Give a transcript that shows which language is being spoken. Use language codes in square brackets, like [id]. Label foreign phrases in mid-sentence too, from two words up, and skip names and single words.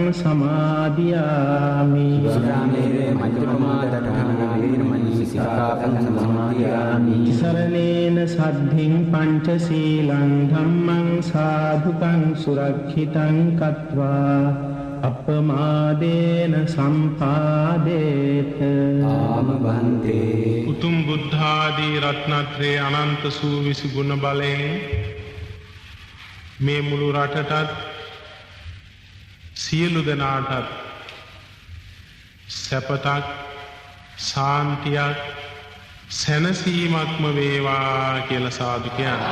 [pi] සමාදියාමි සුරාමේරය මජ්ජපමා දට්ඨානා වේරමණී සික්ඛාපදං සමාදියාමි සරණේන සද්ධින් පංචශීලං ධම්මං සාධුකං සුරක්ෂිතං කତ୍වා අපමාදේන සම්පාදේත ආම බන්තේ [si] උතුම් බුද්ධ ආදී රත්නත්‍රයේ අනන්ත සූවිසි ගුණ බලයෙන් මේ මුළු රටටත් සියලු දෙනාටත් සැපතක් ශාන්තියක් සැනසීමක්ම වේවා කියලා සාදු කියන්නේ.